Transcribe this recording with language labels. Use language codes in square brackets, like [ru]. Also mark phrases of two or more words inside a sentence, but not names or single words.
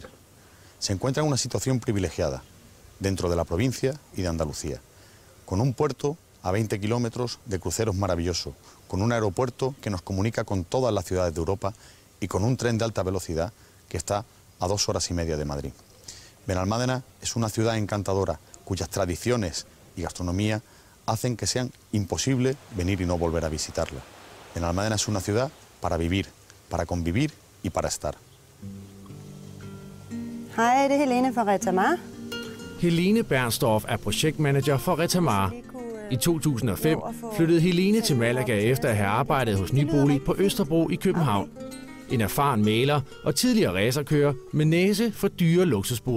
[es] Se encuentra en una situación privilegiada dentro de la provincia y de Andalucía, con un puerto a 20 kilómetros de cruceros maravilloso, con un aeropuerto que nos comunica con todas las ciudades de Europa y con un tren de alta velocidad que está a 2 horas y media de Madrid. Benalmádena es una ciudad encantadora cuyas tradiciones y gastronomía hacen que sea imposible venir y no volver a visitarla. Benalmádena es una ciudad para vivir, para convivir y para estar. [da] Hej, det er Helene fra Retamar. Helene Bernstorff er projektmanager for Retamar. I 2005 flyttede Helene til Malaga efter at have arbejdet hos Nybolig på Østerbro i København. En erfaren maler og tidligere racerkører med næse for dyre luksusboliger.